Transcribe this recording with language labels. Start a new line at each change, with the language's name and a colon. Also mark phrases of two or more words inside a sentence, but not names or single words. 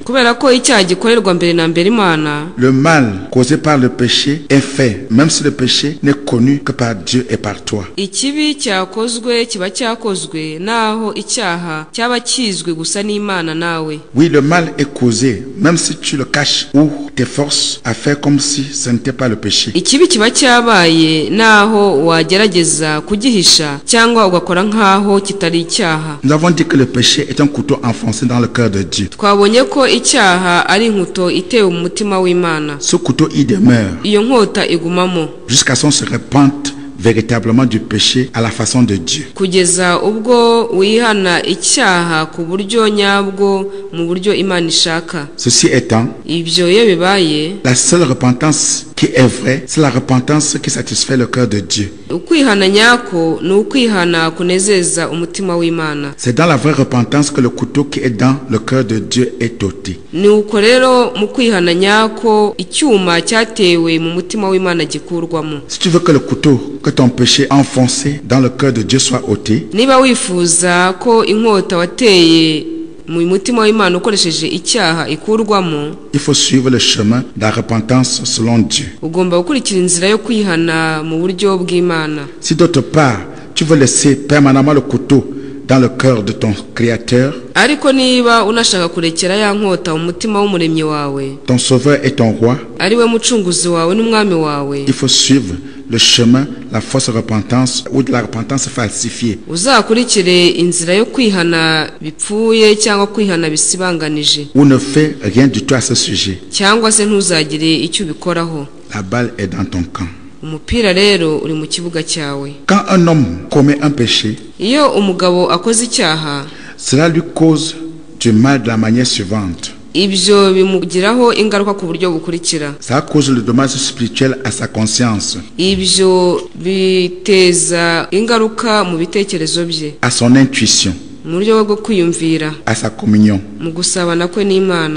Kinyarwanda: Kubera ko icyaha gikorerwa mbere na mbere Imana,
French: Le mal causé par le péché est fait, même si le péché n'est connu que par Dieu et par toi.
Kinyarwanda: ikibi cyakozwe kiba cyakozwe naho icyaha cyaba kizwe gusa n'Imana nawe.
French: Oui, le mal est causé, même si tu le caches ou t'efforces à faire comme si ce n'était pas le péché.
Kinyarwanda: ikibi kiba cyabaye naho wagerageza kugihisha cyangwa ugakora nkaho kitari icyaha.
French: Nous avons dit que le péché est un couteau enfoncé dans le cœur de Dieu.
Kinyarwanda: twabonye ko icyaha ari inkuto itewe mu mutima w'Imana.
French: Ce couteau y demeure
Kinyarwanda: iyo nkota igumamo
French: jusqu'à ce qu'on se répande véritablement du péché à la façon de Dieu.
Kinyarwanda: kugeza ubwo wihana icyaha ku buryo nyabwo mu buryo Imana ishaka.
French: Ceci étant,
Kinyarwanda: ibyo iyo bibaye,
French: la seule repentance qui est vraie, c'est la repentance qui satisfait le cœur de Dieu.
Kinyarwanda: ukwihana nyako ni ukwihana kunezeza umutima w'Imana.
French: C'est dans la vraie repentance que le couteau qui est dans le cœur de Dieu est ôté.
Kinyarwanda: ni uko rero mu kwihana nyako icyuma cyatewe mu mutima w'Imana gikurwamo.
French: Si tu veux que le couteau que ton péché enfoncé dans le cœur de Dieu soit ôté,
Kinyarwanda: niba wifuza ko inkota wateye mu mutima w'Imana ukoresheje icyaha ikurwamo,
French: il faut suivre le chemin de la repentance selon Dieu.
Kinyarwanda: ugomba gukurikira inzira yo kwihana mu buryo bw'Imana.
French: Si d'autre part, tu veux laisser permanemment le couteau dans le cœur de ton Créateur,
Kinyarwanda: ariko niba unashaka kurekera ya nkota mu mutima w'umuremyi wawe,
French: ton Sauveur et ton Roi,
Kinyarwanda: ari we mucunguzi wawe n'umwami wawe,
French: il faut suivre le chemin, la fausse repentance ou de la repentance falsifiée.
Kinyarwanda: uzakurikire inzira yo kwihana bipfuye cyangwa kwihana bisibanganije,
French: Ou ne fais rien du tout à ce sujet.
Kinyarwanda: cyangwa se ntuzagire icyo ubikoraho.
French: La balle est dans ton camp.
Kinyarwanda: umupira rero uri mu kibuga cyawe.
French: Quand un homme commet un péché,
Kinyarwanda: iyo umugabo akoze icyaha,
French: cela lui cause du mal de la manière suivante.
Kinyarwanda: ibyo bimugiraho ingaruka ku buryo bukurikira.
French: Ça cause le dommage spirituel à sa conscience,
Kinyarwanda: ibyo biteza ingaruka mu bitekerezo bye,
French: à son intuition,
Kinyarwanda: mu buryo bwo kwiyumvira,
French: à sa communion.
Kinyarwanda: mu gusabana kwe n'Imana.